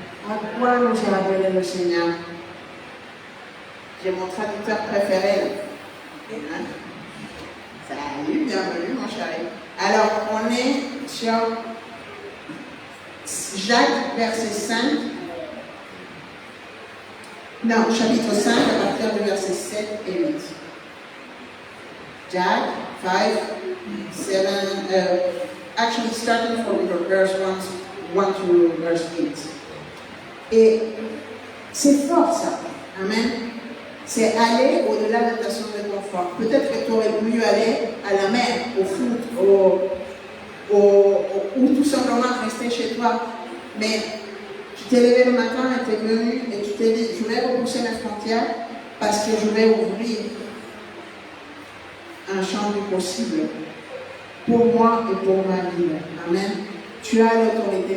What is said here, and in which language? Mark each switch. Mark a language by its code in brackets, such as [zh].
[fr] À quoi nous a appelé le Seigneur? J'ai mon traducteur préféré. Hein? Salut, bienvenue mon chéri. Alors, on est sur Jacques, verset 5. Non, chapitre 5, à partir du verset 7 et 8. [en] Jacques 5, 7, actually starting from verse 1 to verse 8. [fr] Et c'est fort ça. Amen. C'est aller au-delà de ta zone de confort. Peut-être que tu aurais voulu aller à la mer, au foot, ou tout simplement rester chez toi. Mais tu t'es levé le matin et tu es venu et tu t'es dit, je vais repousser mes frontières parce que je vais ouvrir un champ du possible pour moi et pour ma vie. Amen. Tu as l'autorité.